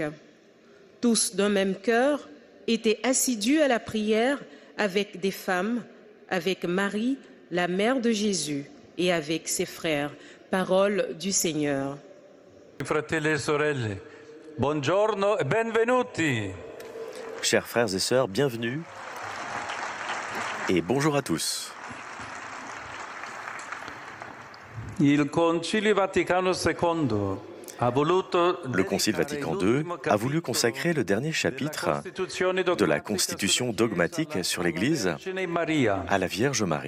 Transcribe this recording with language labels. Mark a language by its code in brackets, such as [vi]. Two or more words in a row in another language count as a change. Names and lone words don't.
[fr] Tous d'un même cœur étaient assidus à la prière avec des femmes, avec Marie, la mère de Jésus, et avec ses frères. Parole du Seigneur. [it] Fratelli e sorelle, buongiorno e benvenuti. [fr] Chers frères et sœurs, bienvenue et bonjour à tous. [it] Il Concilio Vaticano II [fr] Le Concile Vatican II a voulu consacrer le dernier chapitre de la Constitution dogmatique sur l'Église à la Vierge Marie.